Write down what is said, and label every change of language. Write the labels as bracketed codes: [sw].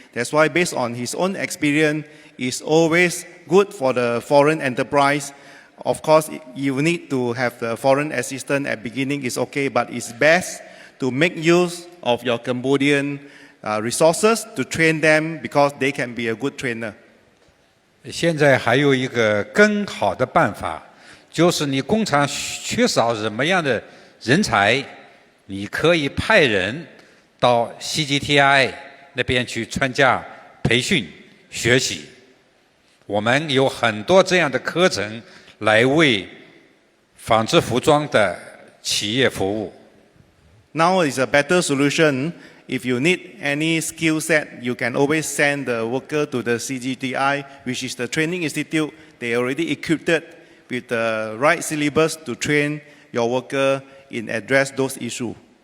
[en] That's why based on his own experience, it's always good for the foreign enterprise. Of course, you need to have the foreign assistant at beginning, is okay, but it's best to make use of your Cambodian resources to train them because they can be a good trainer. [zh] 现在还有一个更好的办法，就是你工厂缺少什么样的人才，你可以派人到 CGTI 那边去参加培训，学习。我们有很多这样的课程来为纺织服装的企业服务。 [en] Now is a better solution. If you need any skill set, you can always send the worker to the CGTI, which is the training institute. They already equipped with the right syllabus to train your worker in address those issues.